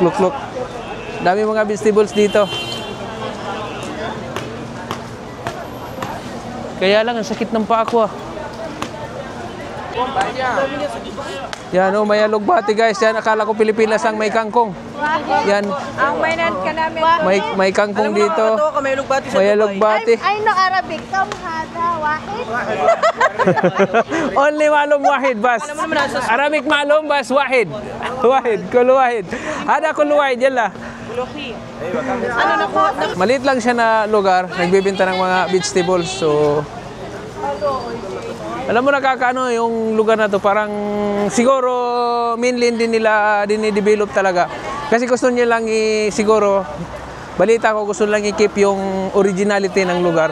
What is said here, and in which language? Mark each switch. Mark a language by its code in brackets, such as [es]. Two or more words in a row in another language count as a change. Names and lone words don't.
[tl] Dami mga vegetables dito. Kaya lang, ang sakit ng paa ko ah. Yan oh, may alugbati guys. Yan, akala ko Pilipinas ang may kangkong. Yan, Ang mainan ka namin. may kangkong dito. Nakakatawa ka, may alugbati sa May Dubai. alugbati. [en] I know Arabic. [ar] كم هذا، واحد. Only معلوم واحد بس. Arabic معلوم بس واحد. واحد، كل واحد. هذا كل واحد يلا. [tl] Ano na po? Maliit lang siya na lugar, nagbebenta ng mga vegetables. So alam mo nakakaano yung lugar na to, parang siguro mainly din nila dinidevelop talaga. Kasi gusto niya lang siguro balita ko gusto lang i-keep yung originality ng lugar.